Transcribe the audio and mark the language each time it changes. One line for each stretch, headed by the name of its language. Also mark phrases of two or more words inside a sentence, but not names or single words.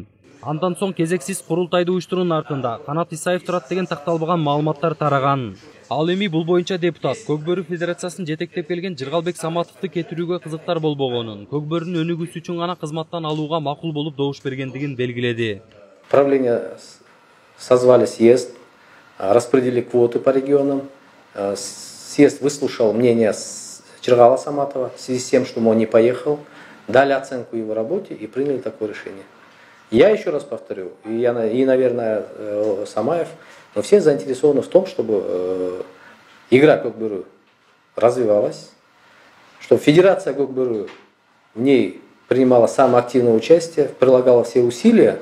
Kyrgyz: Андан соң кезексиз курултайды уюштуруунун артында Канат Исаев турат деген такталбаган маалыматтар тараган. Ал эми бул боюнча депутат Көкбөрү Федерациясын жетектеп келген Жыргалбек Саматовду кетирүүгө кызыктар болбогонун, Көкбөрүнүн өнүгүүсү үчүн гана кызматтан алууга макул болуп добуш бергендигин белгиледи.
Russian: Правление созвали съезд, распределили квоты по регионам. Съезд выслушал мнение Жыргала Саматова в связи с тем, что он не поехал, дали оценку его работе и приняли такое решение. Я еще раз повторю, и наверное, Самаев, но все заинтересованы в том, чтобы игра Көкбөрү развивалась, чтобы Федерация Көкбөрү в ней принимала самое активное участие, прилагала все усилия.